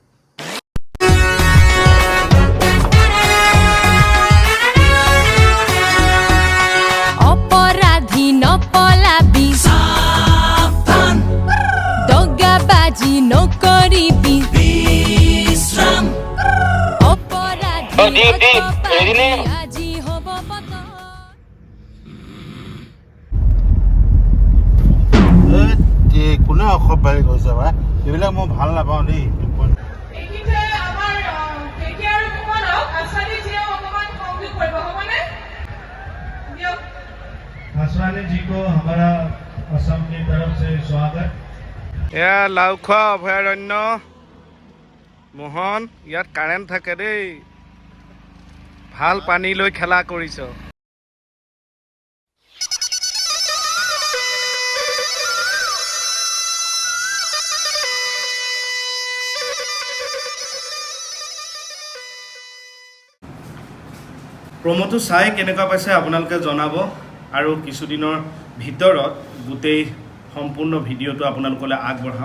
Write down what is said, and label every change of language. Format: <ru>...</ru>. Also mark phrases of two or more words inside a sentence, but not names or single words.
<as>অপৰাধী নপলাবি, দগাবাজি নকৰিবি, অপৰাধী আজি হ'ব পতন। কোনে অসভ্যালি কৰিছে বা এইবিলাক মই ভাল নাপাওঁ দেই।</as> <hi>आसवानी जी को हमारा असम की तरफ से स्वागत।</hi> <as>এয়া লাওখোৱা অভয়াৰণ্য মোহন, ইয়াত কাৰেণ্ট থাকে দেই। ভাল পানী লৈ খেলা কৰিছ। প্ৰমোটো চাই কেনেকুৱা পাইছে আপোনালোকে জনাব, আৰু কিছুদিনৰ ভিতৰত গোটেই সম্পূৰ্ণ ভিডিঅ'টো আপোনালোকলৈ আগবঢ়াম।</as>